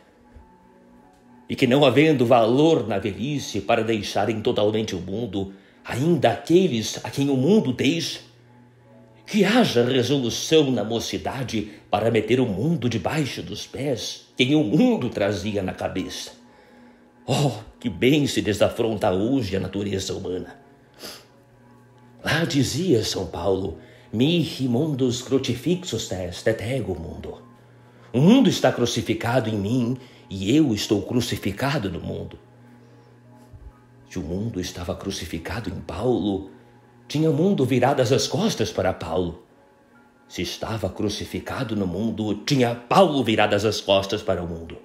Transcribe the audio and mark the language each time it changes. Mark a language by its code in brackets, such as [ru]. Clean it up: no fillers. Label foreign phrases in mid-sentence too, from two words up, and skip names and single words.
[pt] E que não havendo valor na velhice para deixarem totalmente o mundo, ainda aqueles a quem o mundo deixa, que haja resolução na mocidade para meter o mundo debaixo dos pés, quem o mundo trazia na cabeça. Oh, que bem se desafronta hoje a natureza humana. Lá dizia São Paulo, [la] mihi mundus crucifixus est et ego mundo. [pt] O mundo está crucificado em mim e eu estou crucificado no mundo. Se o mundo estava crucificado em Paulo, tinha o mundo viradas as costas para Paulo. Se estava crucificado no mundo, tinha Paulo viradas as costas para o mundo.